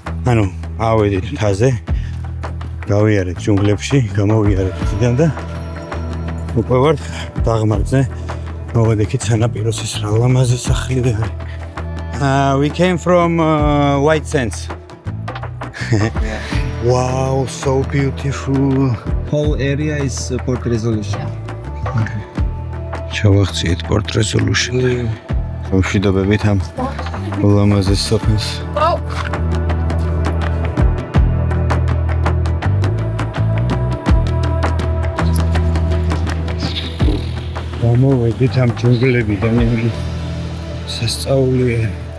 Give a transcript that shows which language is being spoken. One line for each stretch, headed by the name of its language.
Georgian: ანუ ავედით მთაზე გავიარეთ ჯუნგლებში გამოვიარეთ იქიდან და უკვე ვართ დაღმართზე მოვედექით სანაპიროს ის რა ლამაზი სახლი არის
English: we came from White Sands Wow, so beautiful. Whole area is port resolution.
Georgian: შევახციეთ port resolution. მშვიდობებით ამ ლამაზეს სოფელს. გამოვედით ამ ჯუნგლებიდან სასწაულია.